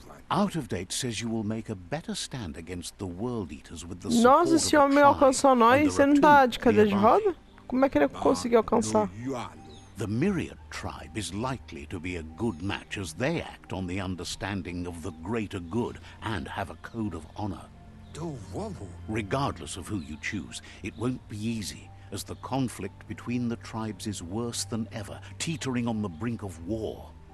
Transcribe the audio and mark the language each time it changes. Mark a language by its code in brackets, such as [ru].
[en] Out of date says you will make a better stand against the World Eaters with the support [pt] Nossa, esse homem alcançou nós e você não tá de cadeira de roda? Como é que ele conseguiu alcançar? [en] The Myriad tribe is likely to be a good match as they act on the understanding of the greater good and have a code of honor. Regardless of who you choose, it won't be easy, as the conflict between the tribes is worse than ever, teetering on the brink of war.